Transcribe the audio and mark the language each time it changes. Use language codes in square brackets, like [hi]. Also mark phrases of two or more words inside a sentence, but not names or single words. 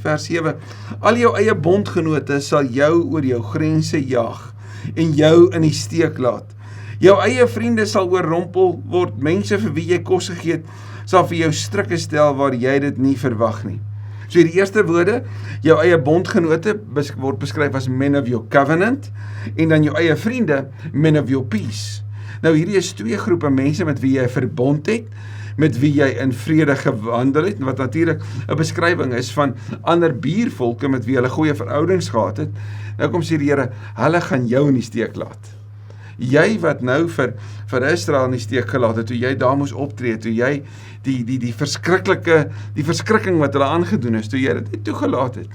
[af] Vers 7, al jou eie bondgenote sal jou oor jou grense jaag, en jou in die steek laat. Jou eie vriende sal oorrompel word, mense vir wie jy kos gegee het, sal vir jou strikke stel waar jy dit nie verwag nie. So die eerste woorde, jou eie bondgenote word beskryf as [en] men of your covenant, [af] en dan jou eie vriende, [en] men of your peace. [af] Nou hierdie is twee groepe mense met wie jy verbond het, met wie jy in vrede gewandel het, wat natuurlik 'n beskrywing is van ander buurvolke met wie hulle goeie verhoudings gehad het. Nou kom sê die Here, hulle gaan jou in die steek laat. Jy wat nou vir Israel in die steek gelaat het, toe jy daar moes optree, toe jy die verskrikking wat hulle aangedoen is, toe jy dit nie toegelaat het.